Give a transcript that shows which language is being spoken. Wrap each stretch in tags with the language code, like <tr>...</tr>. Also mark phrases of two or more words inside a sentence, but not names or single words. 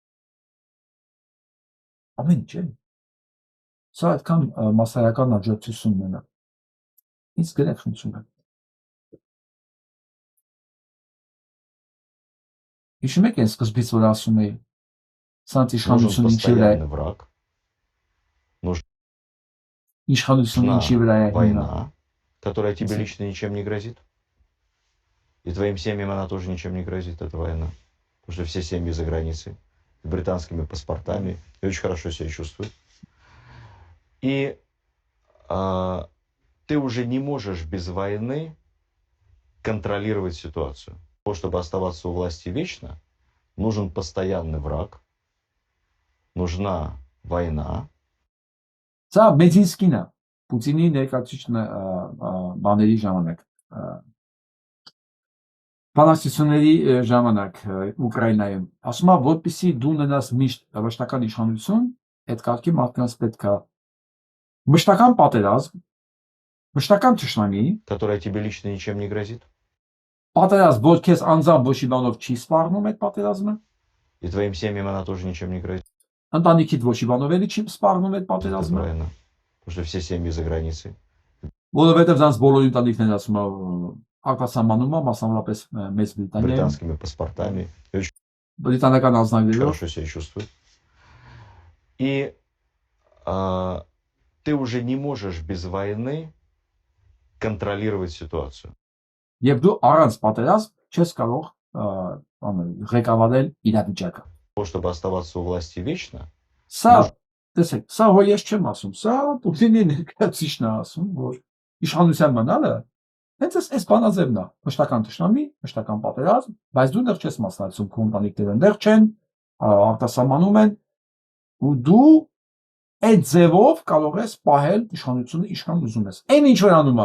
<hy>ամեն ինչ է։ Սա այդքան մասսայական աջակցություն ունենա։ Ինձ գրեք խնդրում եմ։ Հիշում եք այն սկզբից, որ ասում էի, սրանց իշխանությունը ինչի վրա է։ Իշխանությունը ինչի վրա է հիմնված,</hy> <ru>которая тебе лично ничем не грозит. И твоим семьям она тоже ничем не грозит, эта война. Потому что все семьи за границей, с британскими паспортами, и очень хорошо себя чувствуют. И ты уже не можешь без войны контролировать ситуацию. Для того, чтобы оставаться у власти вечно, нужен постоянный враг, нужна война.</ru> <hy>Սա Մեդինսկին է, Պուտինի ներկայացուցիչն բաների ժամանակ, բանակցությունների ժամանակ Ուկրաինայում, ասում է, որպեսզի դու ունենաս միշտ վշտական իշխանություն, այդ կարգի մարդկանց պետք է մշտական պատերազմ, մշտական թշնամի,</hy> <ru>которая тебе лично ничем не грозит,</ru> <hy>պատերազմ, որ քեզ անձամբ ոչ մի բանով չի սպառնում այդ պատերազմը,</hy> <ru>и твоим семьям она тоже ничем не грозит.</ru> <hy>ընտանիքիդ ոչ մի բանով էլի չի սպառնում այդ</hy> <ru>Это</ru> <hy>պատերազմը,</hy> <ru>война. Потому что все семьи за границей.</ru> <hy>որովհետև դրանց բոլոր ընտանիքներն ասում է արտասահմանում է, մասնավորապես Մեծ Բրիտանիայում,</hy> <ru>Британскими паспортами. И очень</ru> <hy>բրիտանական ազնագրերով,</hy> <ru>хорошо себя чувствуют. И ты уже не можешь без войны контролировать ситуацию.</ru> <hy>եւ դու առանց պատերազմ չես կարող ղեկավարել իրավիճակը։</hy> <ru>Для того, чтобы оставаться у власти вечно,</ru> <hy>Սա, տեսեք, սա հո ես չեմ ասում, սա Պուտինի ներկայացուցիչն է ասում, որ իշխանության մնալը հենց այս բանաձևն է, մշտական թշնամի, մշտական պատերազմ, բայց դու դեռ չես մասնակցում, քո ընտանիքները դեռ չեն, արտասահմանում են, ու դու այդ ձևով կարող ես պահել իշխանությունը ինչքան ուզում ես։ Այն ինչ որ անում է</hy>